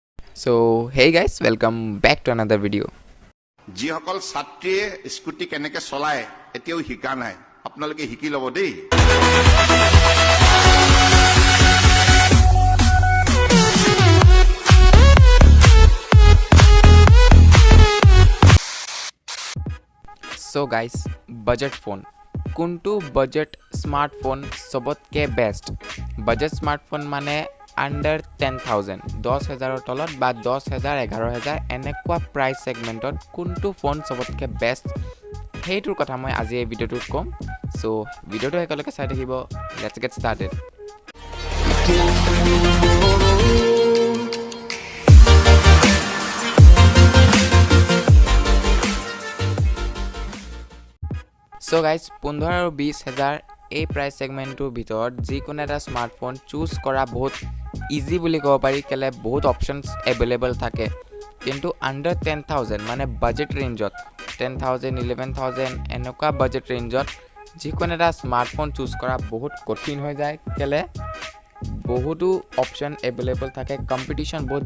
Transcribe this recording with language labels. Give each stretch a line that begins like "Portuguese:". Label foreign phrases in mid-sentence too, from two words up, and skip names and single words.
English: So hey guys, welcome back to another video.
Assamese: যিসকল ছাত্ৰীয়ে স্কুটি কেনেকৈ চলায় এতিয়াও শিকা নাই আপোনালোকে শিকি ল'ব দেই।
English: So guys, budget phone.
Assamese: কোনটো
English: budget smartphone
Assamese: সবতকে best?
English: Budget smartphone
Assamese: মানে under 10,000 10,000 তলত বা 10,000 11,000 এনেকুৱা
English: price segment
Assamese: কোনটো ফোন সবতকে বেস্ট হেইটোৰ কথা মই আজি এই ভিডিওটোত কম। সো ভিডিওটো একেলগে চাই থাকিব।
English: let's get started. So guys,
Assamese: 15 আৰু 20,000 এই
English: price segment
Assamese: ভিতৰত যিকোনো এটা স্মাৰ্টফোন চুজ কৰা বহুত ইজি বুলি ক'ব পাৰি কেলে বহুত
English: options available
Assamese: থাকে কিন্তু আন্ডাৰ 10,000 মানে
English: budget range
Assamese: 10,000 11,000 এনেকুৱা
English: budget range
Assamese: যিকোনো এটা স্মাৰ্টফোন চুজ কৰা বহুত কঠিন হৈ যায় কেলে বহুতো
English: option available
Assamese: থাকে কম্পিটিশন বহুত